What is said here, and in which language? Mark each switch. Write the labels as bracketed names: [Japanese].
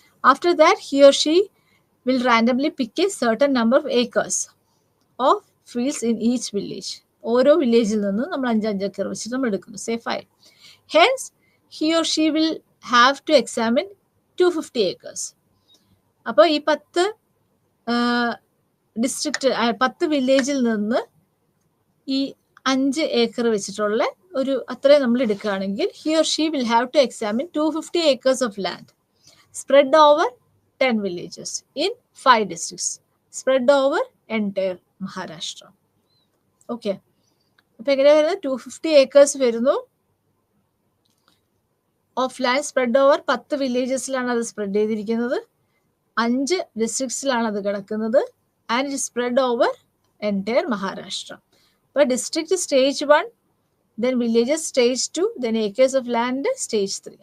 [English] After that, he or she will randomly pick a certain number of acres of fields in each village. [Malayalam] ഓരോ വില്ലേജിൽ നിന്നും നമ്മൾ 5 acre വെച്ചിട്ട് നമ്മൾ എടുക്കുന്നു. [English] Say 5. Hence, he or she will have to examine 250 acres. [Malayalam] അപ്പോൾ ഈ 10 district 10 വില്ലേജിൽ നിന്ന് ഈ 5 ഏക്കർ വെച്ചിട്ടുള്ള ഒരു അത്രയും നമ്മൾ എടുക്കുകയാണെങ്കിൽ, [English] he or she will have to examine 250 acres of land spread over 10 villages in 5 districts, spread over entire Maharashtra. [Malayalam] Okay, അപ്പോൾ എങ്ങനെയാണ് വരുന്നത്? 250 acres വരുന്നു ഓഫ് ലാൻഡ് സ്പ്രെഡ് ഓവർ 10 വില്ലേജസിലാണ് അത് സ്പ്രെഡ് ചെയ്തിരിക്കുന്നത്, 5 ഡിസ്ട്രിക്ട്സിലാണ് അത് കിടക്കുന്നത്, [English] And it spread over entire Maharashtra. [Malayalam] അപ്പോൾ district stage 1, then villages stage 2, then acres of land stage 3.